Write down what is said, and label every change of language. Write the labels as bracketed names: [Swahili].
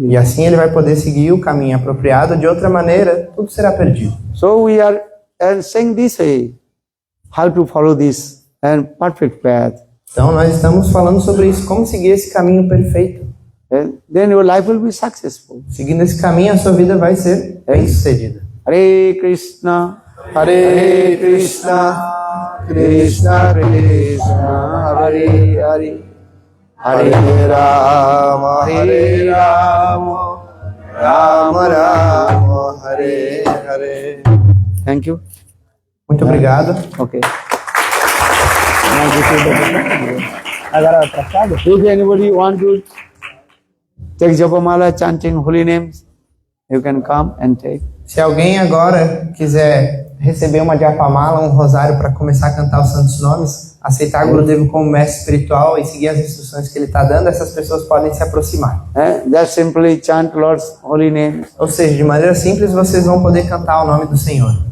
[Portuguese] E assim ele vai poder seguir o caminho apropriado, de outra maneira, tudo será perdido. [English] So we are saying this way, how to follow this and perfect path. [Portuguese] Então nós estamos falando sobre isso, como seguir esse caminho perfeito. [English] Then your life will be successful. [Portuguese] Seguindo esse caminho, a sua vida vai ser bem-sucedida. [Sanskrit] Hare Krishna, Hare Krishna, Krishna Krishna, Hare Hare, Hare Rama, Hare Rama, Rama Rama, Hare Hare. [English] Thank you. [Portuguese] Muito obrigado. [English] Okay. [Portuguese] Agora atrasado. [English] If anybody want to take Japamala chanting holy names, you can come and take. [Portuguese] Se alguém agora quiser receber uma Japamala, um rosário para começar a cantar os santos nomes, aceitar Gurudev como mestre espiritual e seguir as instruções que ele está dando, essas pessoas podem se aproximar. [English] Just simply chant Lord's holy names. [Portuguese] Ou seja, de maneira simples, vocês vão poder cantar o nome do Senhor.